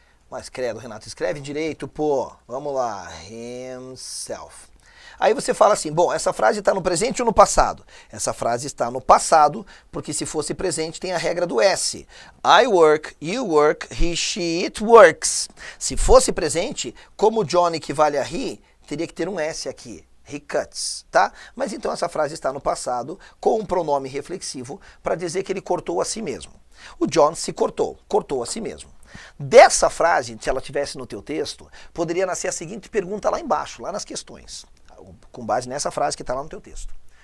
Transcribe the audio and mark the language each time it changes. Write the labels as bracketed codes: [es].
[pt] Mas credo, Renato, escreve direito, pô. Vamos lá, himself. Aí você fala assim, bom, essa frase está no presente ou no passado? Essa frase está no passado, porque se fosse presente tem a regra do S. [en] I work, you work, he, she, it works. [pt] Se fosse presente, como John equivale a he, teria que ter um S aqui. [en] He cuts, [pt] tá? Mas então essa frase está no passado, com um pronome reflexivo, para dizer que ele cortou a si mesmo. O John se cortou a si mesmo. Dessa frase, se ela tivesse no teu texto, poderia nascer a seguinte pergunta lá embaixo, lá nas questões, com base nessa frase que está lá no teu texto.